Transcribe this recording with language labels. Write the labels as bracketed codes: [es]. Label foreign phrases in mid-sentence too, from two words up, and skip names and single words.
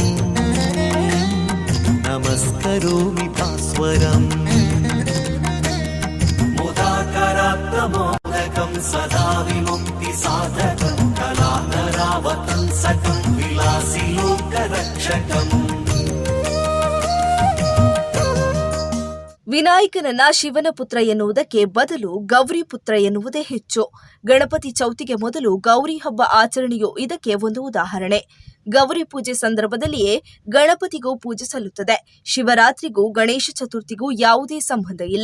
[sa] नमस्करोमि भास्वरम् मुदाकरात्मोदकं सदा विमुक्ति साधकं कलाधरावतंसकं विलासी लोकरक्षकम्. [kn] ವಿನಾಯಕನನ್ನ ಶಿವನ ಪುತ್ರ ಎನ್ನುವುದಕ್ಕೆ ಬದಲು ಗೌರಿ ಪುತ್ರ ಎನ್ನುವುದೇ ಹೆಚ್ಚು. ಗಣಪತಿ ಚೌತಿಗೆ ಮೊದಲು ಗೌರಿ ಹಬ್ಬ ಆಚರಣೆಯು ಇದಕ್ಕೆ ಒಂದು ಉದಾಹರಣೆ. ಗೌರಿ ಪೂಜೆ ಸಂದರ್ಭದಲ್ಲಿಯೇ ಗಣಪತಿಗೂ ಪೂಜೆ ಸಲ್ಲುತ್ತದೆ. ಶಿವರಾತ್ರಿಗೂ ಗಣೇಶ ಚತುರ್ಥಿಗೂ ಯಾವುದೇ ಸಂಬಂಧ ಇಲ್ಲ.